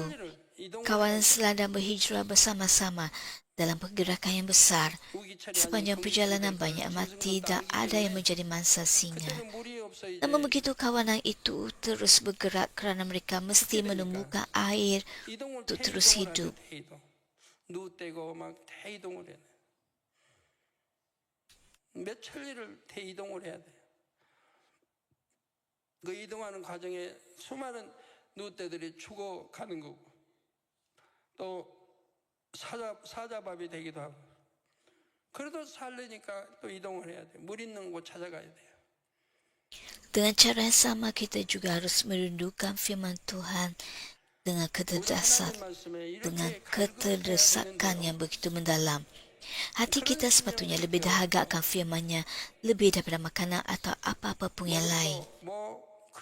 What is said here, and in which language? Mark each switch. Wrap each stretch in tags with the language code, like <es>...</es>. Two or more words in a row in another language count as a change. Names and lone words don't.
<ms>Kawanan selada berhijrah bersama-sama dalam pergerakan yang besar. Sepanjang perjalanan banyak mati dan ada yang menjadi mangsa singa. Namun begitu kawanan itu terus bergerak kerana mereka mesti menemukan air untuk terus hidup.</ms> <ko>며칠을 대이동을 해야 돼요. 그 이동하는 과정에 수많은 누떼들이 죽어가는 거고 또 사자밥이 되기도 하고 그래도 살려니까 또 이동을 해야 돼요. 물 있는 곳 찾아가야 돼요.</ko> <ms>Dengan cara yang sama kita juga harus merindukan firman Tuhan dengan keterdesakan yang begitu mendalam. Hati kita sepatutnya lebih dahaga akan firman-Nya lebih daripada makanan atau apa-apa pun yang lain.</ms>